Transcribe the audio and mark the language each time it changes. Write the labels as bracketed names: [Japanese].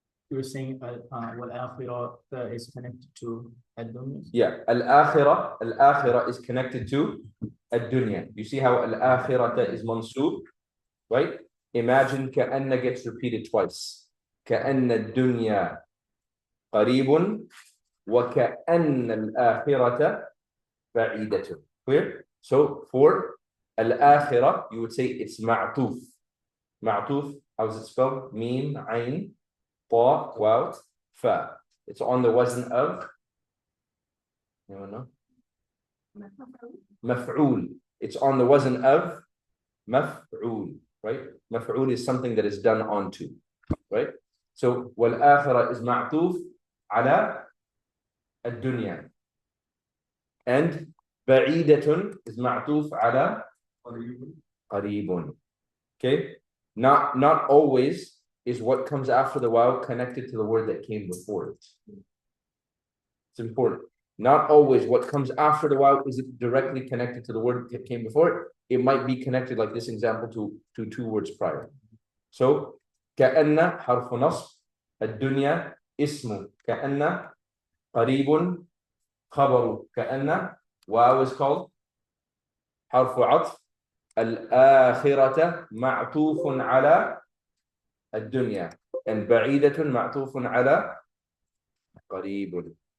[English] You were saying Al-Akhirah is connected to Ad-Dunya? Yeah, Al-Akhirah is connected to Ad-Dunya. You see how Al-Akhirah is mansub, right? Imagine كأن gets repeated twice. [Arabic] كأن الدنيا قريب وكأن الآخرة بعيدة. [English] Clear? So for Al-akhirah, you would say it's ma'tuf. Ma'tuf, how's it spelled? Mim, ayn, ta, waw, fa. It's on the wazn of, anyone know? Maf'ul. It's on the wazn of maf'ul, right? Maf'ul is something that is done onto, right? So, wal-akhirah is ma'tuf ala ad-dunya. And ba'idatun is ma'tuf ala qareebun. Okay? Not always is what comes after the waw connected to the word that came before it. It's important. Not always what comes after the waw is directly connected to the word that came before it. It might be connected, like this example, to two words prior. [Arabic] So, كأن حرف نصب الدنيا اسم كأن قريب خبر كأن واو [English] is called [Arabic] حرف عطف الآخرة معطوف على الدنيا and بعيدة معطوف على قريب.